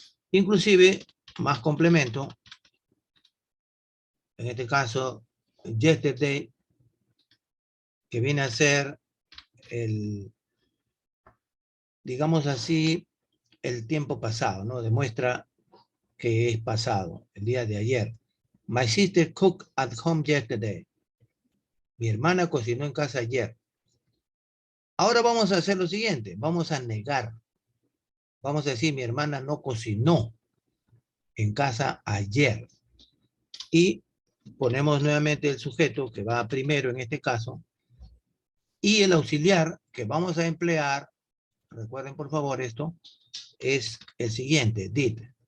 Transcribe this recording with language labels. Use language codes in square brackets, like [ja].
[es] Inclusive, más complemento, en este caso, yesterday, que viene a ser el, digamos así, el tiempo pasado, ¿no? Demuestra que es pasado, el día de ayer. [en] My sister cooked at home yesterday. [es] Mi hermana cocinó en casa ayer. Ahora vamos a hacer lo siguiente, vamos a negar. Vamos a decir, mi hermana no cocinó en casa ayer. Y ponemos nuevamente el sujeto, que va primero en este caso, y el auxiliar que vamos a emplear, recuerden por favor esto, es el siguiente, did.